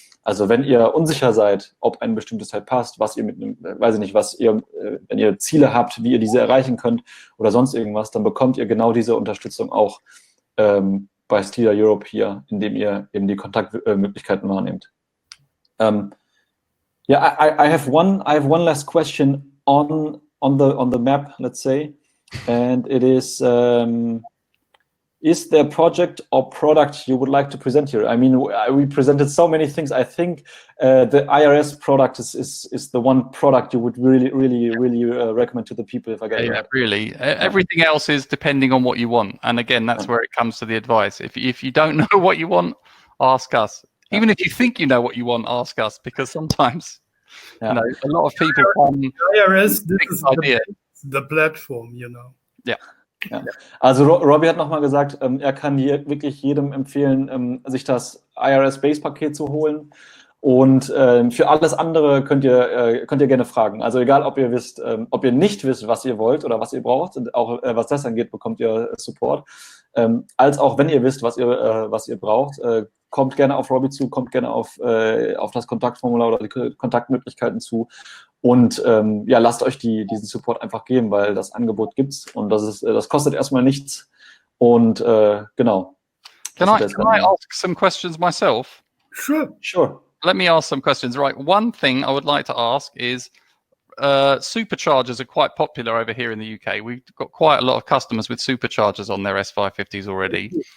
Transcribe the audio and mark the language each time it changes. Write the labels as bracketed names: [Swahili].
[German] Also wenn ihr unsicher seid, ob ein bestimmtes Teil passt, was ihr wenn ihr Ziele habt, wie ihr diese erreichen könnt oder sonst irgendwas, dann bekommt ihr genau diese Unterstützung auch bei Steeda Europe hier, indem ihr eben die Kontaktmöglichkeiten wahrnehmt. [English] I have one last question on the map, let's say, and it is there a project or product you would like to present here? I mean, we presented so many things. I think the IRS product is the one product you would really recommend to the people, if I get it right. Really. Everything else is depending on what you want. And again, that's where it comes to the advice. If you don't know what you want, ask us. Even if you think you know what you want, ask us, because sometimes you know, a lot of people come. IRS, this is the platform, you know. Yeah. [German] Ja. Also Robbie hat nochmal gesagt, er kann wirklich jedem empfehlen, sich das IRS-Base-Paket zu holen. Und für alles andere könnt ihr gerne fragen. Also egal, ob ihr nicht wisst, was ihr wollt oder was ihr braucht, und auch was das angeht, bekommt ihr Support. Als auch wenn ihr wisst, was ihr braucht, kommt gerne auf Robbie zu, kommt gerne auf das Kontaktformular oder die Kontaktmöglichkeiten zu. Und lasst euch diesen Support einfach geben, weil das Angebot gibt's und das kostet erstmal nichts. Und genau. [English] Can I ask some questions myself? Sure. Let me ask some questions. Right. One thing I would like to ask is superchargers are quite popular over here in the UK. We've got quite a lot of customers with superchargers on their S550s already.